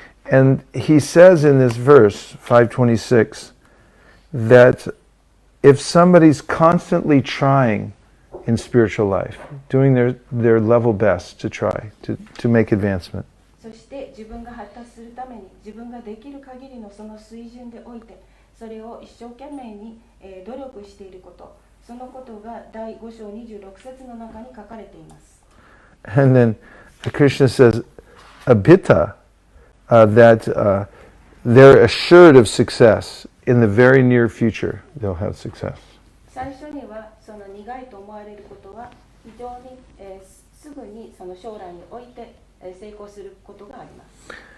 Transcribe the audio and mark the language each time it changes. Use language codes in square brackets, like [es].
[en] And he says in this verse, 526, that if somebody's constantly trying in spiritual life, doing their level best to try to make advancement, [ja] そして自分が発達するために自分ができる限りのその水準でおいてそれを一生懸命に努力していること、そのことが第5章26節の中に書かれています。 [en] And then Krishna says, Abhita, that they're assured of success in the very near future. They'll have success. [ja] 最初にはその苦いと思われることは非常に、すぐにその将来において、成功することがあります。